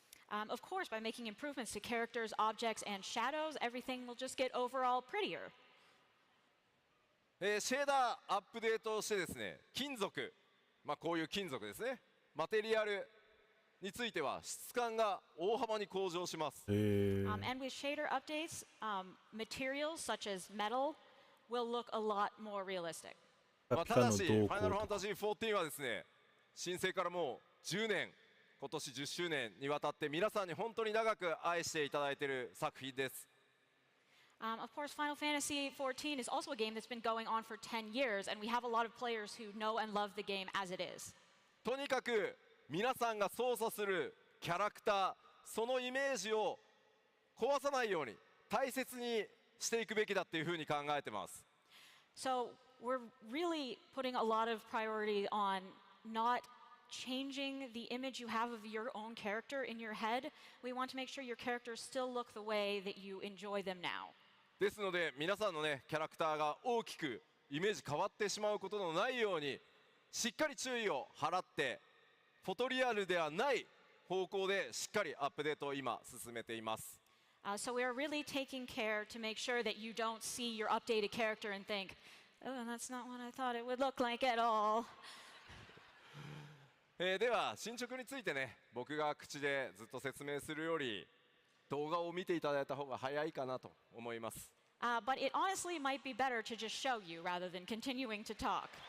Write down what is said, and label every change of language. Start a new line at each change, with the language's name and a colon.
English: Of course, by making improvements to characters, objects, and shadows, everything will just get overall prettier.
Japanese: シェーダーアップデートをしてですね、金属、まあこういう金属ですね、マテリアルについては質感が大幅に向上します。
English: And with shader updates, materials such as metal will look a lot more realistic.
Japanese: まあただし、ファイナルファンタジー14はですね、申請からも 10年、今年10周年にわたって皆さんに本当に長く愛していただいている作品です。
English: Of course, Final Fantasy XIV is also a game that's been going on for 10 years, and we have a lot of players who know and love the game as it is.
Japanese: とにかく皆さんが操作するキャラクター、そのイメージを壊さないように大切にしていくべきだっていうふうに考えてます。
English: So we're really putting a lot of priority on not changing the image you have of your own character in your head. We want to make sure your characters still look the way that you enjoy them now.
Japanese: ですので皆さんのねキャラクターが大きくイメージ変わってしまうことのないようにしっかり注意を払ってフォトリアルではない方向でしっかりアップデートを今進めています。
English: So we are really taking care to make sure that you don't see your updated character and think, oh, that's not what I thought it would look like at all.
Japanese: では進捗についてね僕が口でずっと説明するより動画を見ていただいた方が早いかなと思います。
English: But it honestly might be better to just show you rather than continuing to talk.